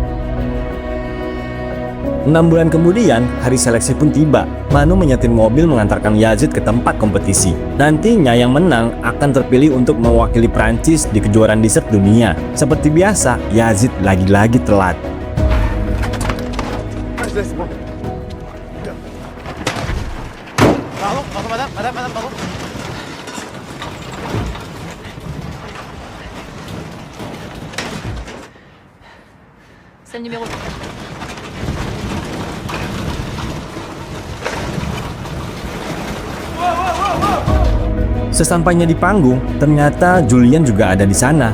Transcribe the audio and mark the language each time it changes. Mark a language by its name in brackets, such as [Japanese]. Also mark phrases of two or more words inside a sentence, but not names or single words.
[Indonesian] 6 bulan kemudian, hari seleksi pun tiba. Manu menyetir mobil mengantarkan Yazid ke tempat kompetisi. Nantinya yang menang akan terpilih untuk mewakili Prancis di kejuaraan dessert dunia. Seperti biasa, Yazid lagi-lagi telat. [French] C'est le numéro. [Indonesian] Sesampainya di panggung, ternyata Julian juga ada di sana.